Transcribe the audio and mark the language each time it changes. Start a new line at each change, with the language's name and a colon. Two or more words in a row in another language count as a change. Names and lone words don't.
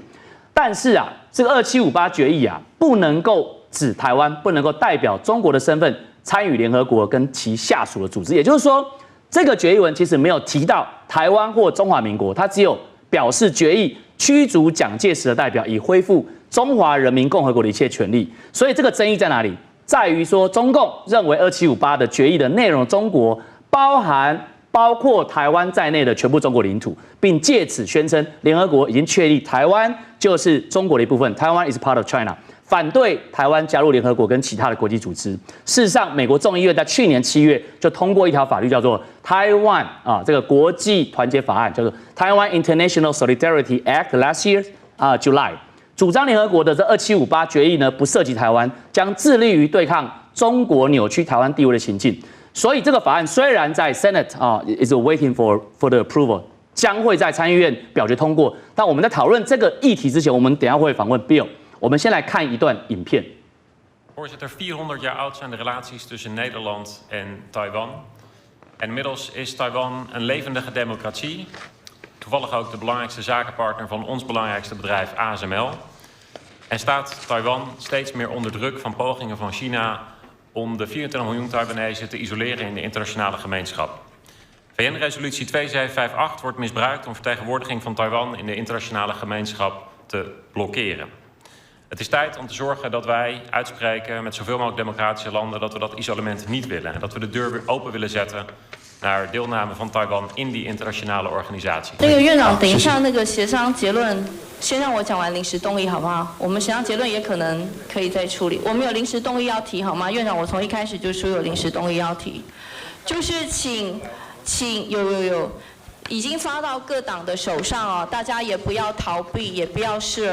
Chinese: 但是啊，这个2758决议啊，不能够指台湾，不能够代表中国的身份参与联合国跟其下属的组织。也就是说，这个决议文其实没有提到台湾或中华民国，它只有表示决议驱逐蒋介石的代表，以恢复中华人民共和国的一切权利。所以这个争议在哪里？在于说，中共认为2758的决议的内容，中国包括台湾在内的全部中国领土，并借此宣称联合国已经确立台湾就是中国的一部分，台湾
English: is part of China，
Chinese: 反对台湾加入联合国跟其他的国际组织。事实上，美国众议院在去年7月就通过一条法律，叫做 Taiwan 这个国际团结法案，叫做 Taiwan International Solidarity Act
English: last year July，
Chinese: 主张联合国的这2758决议呢不涉及台湾，将致力于对抗中国扭曲台湾地位的行径。所以这个法案虽然在
English: Senate is waiting for the approval，
Chinese: 将会在参议院表决通过。但我们在讨论这个议题之前，我们等一下会访问 Bill。我们先来看一段影片。
Dutch: Voorzitter, 400 jaar oud zijn de relaties tussen Nederland en Taiwan. En inmiddels is Taiwan een levendige democratie. Toevallig ook de belangrijkste zakenpartner van ons belangrijkste bedrijf ASML. En staat Taiwan steeds meer onder druk van pogingen van China om de 24 miljoen Taiwanese te isoleren in de internationale gemeenschap. VN-resolutie 2758 wordt misbruikt om vertegenwoordiging van Taiwan in de internationale gemeenschap te blokkeren. Het is tijd om te zorgen dat wij uitspreken met zoveel mogelijk democratische landen dat we dat isolement niet willen. En dat we de deur weer open willen zetten naar deelname van Taiwan in die internationale organisatie.
Chinese: 那个院长，等一下那个协商结论，先让我讲完临时动议好不好？我们协商结论也可能可以再处理。我们有临时动议要提好吗？院长，我从一开始就说有临时动议要提，就是请有。已经发到各党的手上哦，大家也不要逃避，也不要视